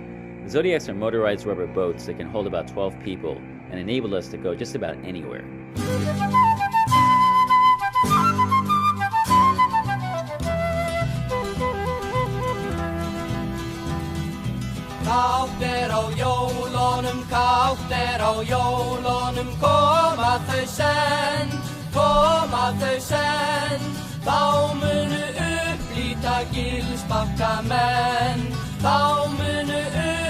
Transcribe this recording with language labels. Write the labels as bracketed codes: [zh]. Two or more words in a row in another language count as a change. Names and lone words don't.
[en] The Zodiacs are motorized rubber boats that can hold about 12 people and enable us to go just about anywhere. [is] Kátt á jólunum, kátt á jólunum, koma þau senn, þá munu upplýta gilsbakka menn, þá munu